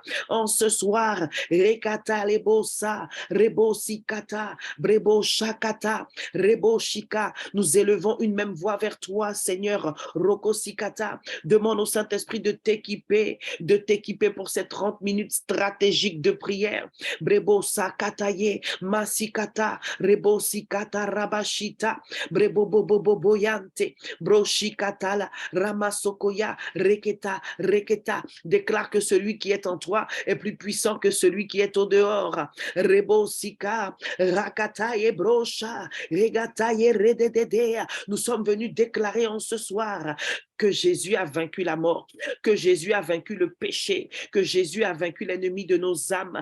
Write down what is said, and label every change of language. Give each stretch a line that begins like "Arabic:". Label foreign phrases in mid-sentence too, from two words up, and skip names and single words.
French: En ce soir, Rekata Lebosa, Rebo Sikata, Brebo Shakata, Rebo Shika, nous élevons une même voix vers toi, Seigneur. Roko Sikata, demande au Saint-Esprit de t'équiper pour ces 30 minutes stratégiques de prière. Brebo Sakataye, Masikata, Rebo Sikata Rabashita, Brebo Bobo Boyante, Broshikatala, Ramasokoya, Reketa, Reketa. Déclare que celui qui est en toi est plus puissant que celui qui est au dehors. Rebo Sika, Rakataye Brosha, Regataye Redededea. Nous sommes venus déclarer en ce soir que Jésus a vaincu la mort, que Jésus a vaincu le péché, que Jésus a vaincu l'ennemi de nos âmes.